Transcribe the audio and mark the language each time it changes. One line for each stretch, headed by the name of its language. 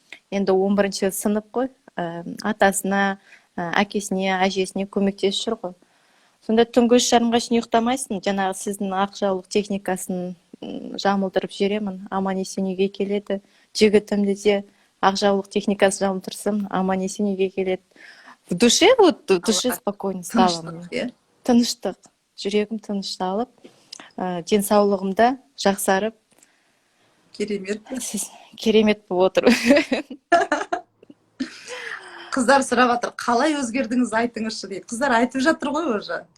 Kazakh: Енді 11-ші сынып қой, атасына, әкесіне, әжесіне көмектесіп жүр ғой. Сонда түнгі 3:30-ға шейін ұйықтамайсың, жаңағы сіздің ақжаулық техникасын жамылдырып жіберемін, аман есен үйге келеді. Жігітімді де ақжаулық техникасын жамылдырсам, аман есен үйге келеді.
Russian: В душе спокойно стало мне.
Kazakh: Тыныштық, жүрегім тынышталып, денсаулығым да жақсарып, керемет болып отыр. Қыздар сұрап жатыр, қалай өзгердіңіз айтыңызшы дейді. Қыздар айтып жатыр ғой уже.